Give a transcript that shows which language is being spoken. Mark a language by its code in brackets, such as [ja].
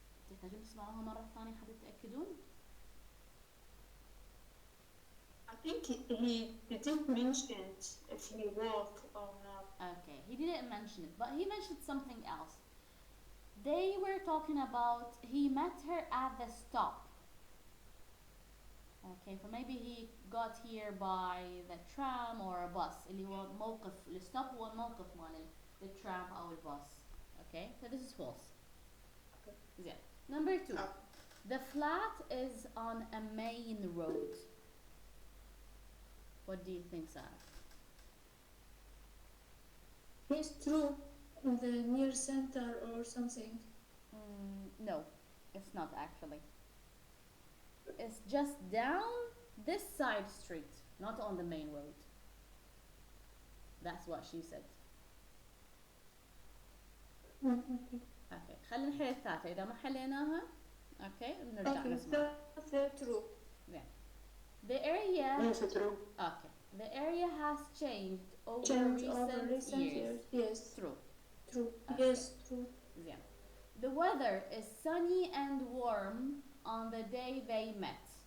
[ar] تحتاجون تسمعوها مرة ثانية حتى تتأكدون؟ [en] I think he didn't mention if he walked or not. Okay, he didn't mention it, but he mentioned something else. They were talking about he met her at the stop. Okay, so maybe he got here by the tram or a bus. [ar] اللي هو موقف الستوب هو الموقف مال the tram أو الباص. [en] Okay, so this is false. Okay. Yeah. Number 2. The flat is on a main road. What do you think, Sarah? Yes, true. In the near center or something. No, it's not actually. It's just down this side street, not on the main road. That's what she said. Okay. [ar] اوكي خلينا نحل الثالثة إذا ما حليناها اوكي نرجع [en] Okay, [ar] نسمع. [en] that's true. The area Yes, true. okay. The area has changed over Change recent, over recent years. Yes, True. true. Okay. Yes, true. Yeah. The weather is sunny and warm on the day they met.